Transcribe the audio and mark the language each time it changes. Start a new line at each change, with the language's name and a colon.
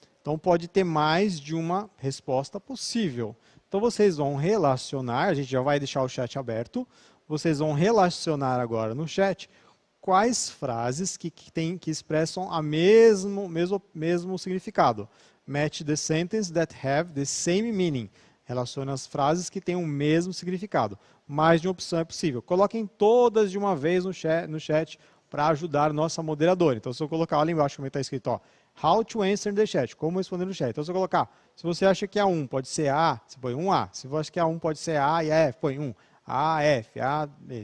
Portuguese: Então, pode ter mais de uma resposta possível. Então, vocês vão relacionar, a gente já vai deixar o chat aberto, vocês vão relacionar agora no chat quais frases que expressam o mesmo significado.
English: Match the sentence that have the same meaning.
Portuguese: Relaciona as frases que têm o mesmo significado. Mais de uma opção é possível. Coloquem todas de uma vez no chat para ajudar nossa moderadora. Então, se eu colocar ali embaixo como está escrito, ó,
English: how to answer the chat,
Portuguese: como responder no chat. Então, se eu colocar, se você acha que a 1 pode ser A, você põe um A. Se você acha que a 1 pode ser A e a F, põe um A, F, A, B.